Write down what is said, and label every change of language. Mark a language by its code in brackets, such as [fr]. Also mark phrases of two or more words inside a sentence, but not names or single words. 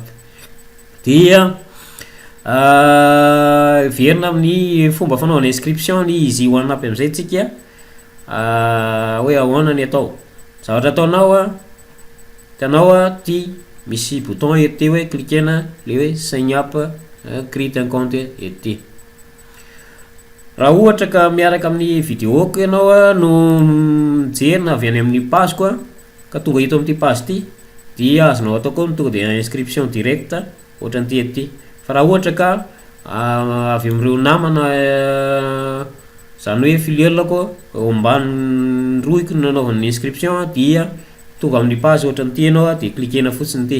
[mg] Dia verina amin'ny fomba fanaovana inscription ny Easy One Up amizay tsika hoe ahoana ny atao. Zavatra ataonao hitanao ty misy bouton ety hoe cliquena le hoe [en] sign up, [mg] create [fr] un compte [mg] ety. Raha ohatra ka miaraka amin'ny vidéoko ianao no mijery na avy any amin'ny page koa ka tonga eto amin'ity page ty dia azonao atao koa tonga dia [fr] inscription direct [mg] ohatra ny ety. Fa raha ohatra ka avy amin'ireo namana zany hoe filiale koa ao ambany roiky no nanaovana inscription dia tonga amin'ny page ohatra ny ty ianao dia cliquena fotsiny ty.